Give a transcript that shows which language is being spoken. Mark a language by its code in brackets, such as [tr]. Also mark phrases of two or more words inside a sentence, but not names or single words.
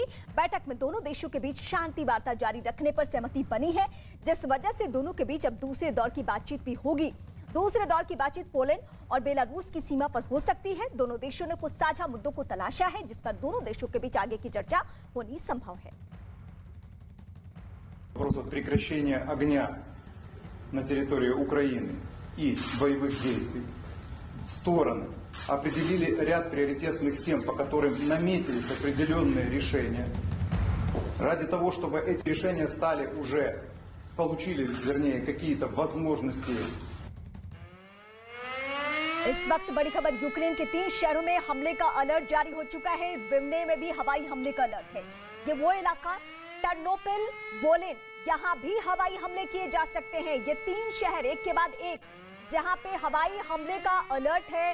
[hi] बैठक में दोनों देशों के बीच शांति वार्ता जारी रखने पर सहमति बनी है, जिस वजह से दोनों के बीच अब दूसरे दौर की बातचीत भी होगी। दूसरे दौर की बातचीत पोलैंड और बेलारूस की सीमा पर हो सकती है। दोनों देशों ने कुछ साझा मुद्दों को तलाशा है, जिस पर दोनों देशों के बीच आगे की चर्चा होनी संभव है। [ru] Вопросов прекращения огня на территории Украины и боевых действий стороны определили ряд приоритетных тем, по которым наметились определенные решения. Ради того, чтобы эти решения стали уже, получили, вернее, какие-то возможности. [hi] इस वक्त बड़ी खबर, यूक्रेन के 3 शहरों में हमले का अलर्ट जारी हो चुका है। विवने में भी हवाई हमले का अलर्ट है। ये वो इलाका टर्नोपिल, वोलिन, यहाँ भी हवाई हमले किए जा सकते हैं। ये 3 शहर एक के बाद एक जहाँ पे हवाई हमले का अलर्ट है।